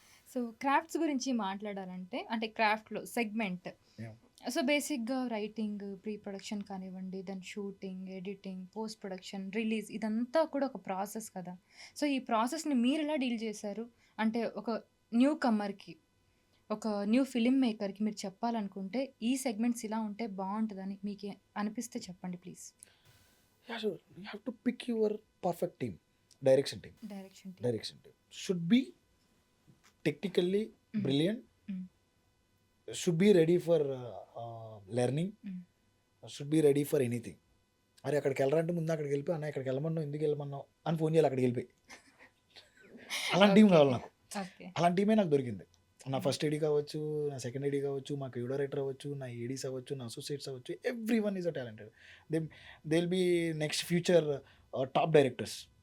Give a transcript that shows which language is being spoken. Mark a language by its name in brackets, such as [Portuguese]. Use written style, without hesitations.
[Telugu] So crafts గురించి మాట్లాడాలంటే, అంటే క్రాఫ్ట్లో సెగ్మెంట్, సో బేసిక్గా రైటింగ్, ప్రీ ప్రొడక్షన్ కానివ్వండి, then shooting, editing, post production, release, ఇదంతా కూడా ఒక ప్రాసెస్ కదా. సో ఈ ప్రాసెస్ని మీరు ఎలా డీల్ చేశారు? అంటే ఒక న్యూ కమ్మర్కి, ఒక న్యూ ఫిలిం మేకర్కి మీరు చెప్పాలనుకుంటే ఈ సెగ్మెంట్స్ ఇలా ఉంటే బాగుంటుందని మీకు అనిపిస్తే చెప్పండి please. [English] You have to pick your perfect team. Direction team should be technically brilliant, should be ready for learning, should be ready for anything. [Telugu] అరే అక్కడికి వెళ్ళరంటే ముందు అక్కడికి వెళ్ళిపోయి, అన్న ఇక్కడికి వెళ్ళమన్నావు, ఎందుకు వెళ్ళమన్నావు అని ఫోన్ చేయాలి, అక్కడికి వెళ్ళిపోయి. అలాంటి టీం కావాలి నాకు. అలాంటి టీమే నాకు దొరికింది. నా ఫస్ట్ ఎడీ కావచ్చు, నా సెకండ్ ఎడీ కావచ్చు, మా క్యూ డైరెక్టర్ అవ్వచ్చు, నా ఏడీస్ అవ్వచ్చు, నా అసోసియేట్స్ అవ్వచ్చు, [English] Every one is a talented. They will be next future top directors.